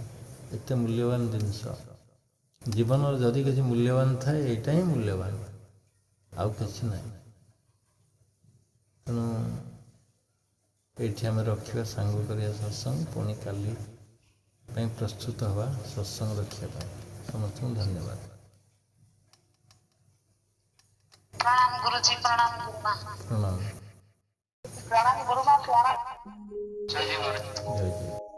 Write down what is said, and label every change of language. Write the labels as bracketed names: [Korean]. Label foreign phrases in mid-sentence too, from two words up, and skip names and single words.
[Odia] ଏତେ ମୂଲ୍ୟବାନ ଜିନିଷ ଜୀବନର, ଯଦି କିଛି ମୂଲ୍ୟବାନ ଥାଏ ଏଇଟା ହିଁ ମୂଲ୍ୟବାନ, ଆଉ କିଛି ନାହିଁ। ତେଣୁ ଏଇଠି ଆମେ ରଖିବା, ସାଙ୍ଗ କରିବା ସତ୍ସଙ୍ଗ। ପୁଣି କାଲି ପାଇଁ ପ୍ରସ୍ତୁତ ହେବା ସତ୍ସଙ୍ଗ ରଖିବା ପାଇଁ। ସମସ୍ତଙ୍କୁ ଧନ୍ୟବାଦ। [Hindi] प्रणाम गुरुजी, प्रणाम गुरुमा, प्रणाम। प्रणाम गुरुमा, प्रणाम। [Odia] ଜୟ ଗୁରୁ। ଜୟ ଜୟ।